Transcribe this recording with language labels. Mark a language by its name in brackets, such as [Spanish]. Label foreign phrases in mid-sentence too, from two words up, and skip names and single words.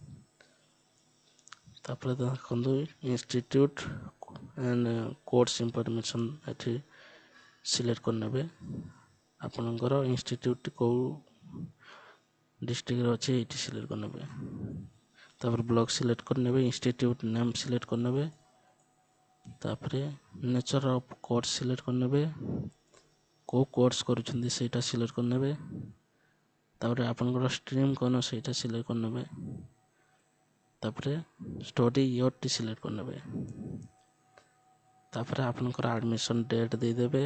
[Odia] ତାପରେ ଦେଖନ୍ତୁ [English] institute and course information [Odia] ଏଠି ସିଲେକ୍ଟ କରନେବେ। ଆପଣକର ଇନଷ୍ଟିଚ୍ୟୁଟ କୋ ଡିଷ୍ଟ୍ରିକ୍ଟ ରେ ଅଛି ଏଠି ସିଲେକ୍ଟ କରନେବେ। ତାପରେ ବ୍ଲକ ସିଲେକ୍ଟ କରନେବେ। [English] institute name [Odia] ସିଲେକ୍ଟ କରନେବେ। ତାପରେ [English] nature of course [Odia] ସିଲେକ୍ଟ କରନେବେ। କୋ କୋର୍ସ କରୁଛନ୍ତି ସେଟା ସିଲେକ୍ଟ କରନେବେ। ତାପରେ ଆପଣକର ଷ୍ଟ୍ରିମ କୋଉ ସେଟା ସିଲେକ୍ଟ କରନେବେ। ତାପରେ [English] study year [Odia] ଟି ସିଲେକ୍ଟ କରନେବେ। ତାପରେ ଆପଣକର [English] admission date [Odia] ଦେଇ ଦେବେ।